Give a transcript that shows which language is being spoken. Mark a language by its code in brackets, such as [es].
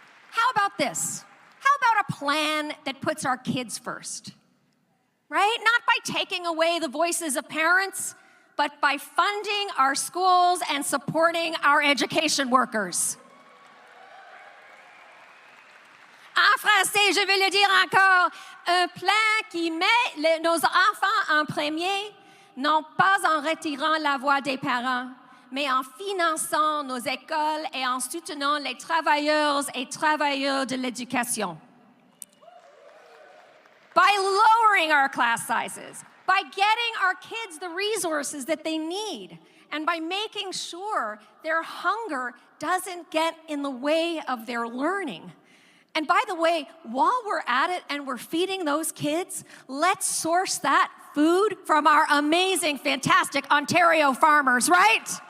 [en] How about this? How about a plan that puts our kids first? Right? Not by taking away the voices of parents, but by funding our schools and supporting our education workers. [fr] En français, je vais le dire encore, un plan qui met nos enfants en premier, non pas en retirant la voix des parents, mais en finançant nos écoles et en soutenant les travailleurs et travailleuses de l'éducation. [en] By lowering our class sizes, by getting our kids the resources that they need, and by making sure their hunger doesn't get in the way of their learning. And by the way, while we're at it and we're feeding those kids, let's source that food from our amazing, fantastic Ontario farmers, right?